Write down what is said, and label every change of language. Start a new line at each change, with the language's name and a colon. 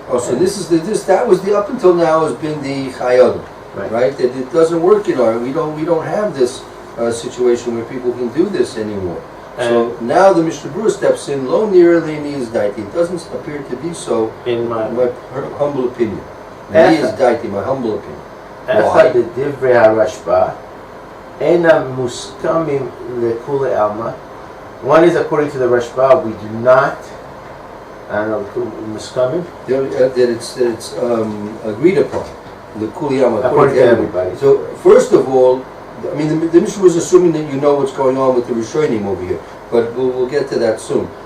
English: Oh, so that was the up until now has been the chayadim, right? That it doesn't work in our. We don't have this situation where people can do this anymore. So now the Mishnah Berura steps in.
Hebrew: Lo nira le'ni is daiti.
English: It doesn't appear to be so. In my humble opinion.
Hebrew: Ni is daiti.
English: My humble opinion.
Hebrew: אחד דברי הרשב"א אינם מוסכמים לכולי עלמא.
English: One is according to the Rashba, we do not. I don't know, muskamim? That it's agreed upon. The kuliyama. According to everybody. So first of all, I mean, the Mishnah was assuming that you know what's going on with the Rishonim over here, but we'll get to that soon.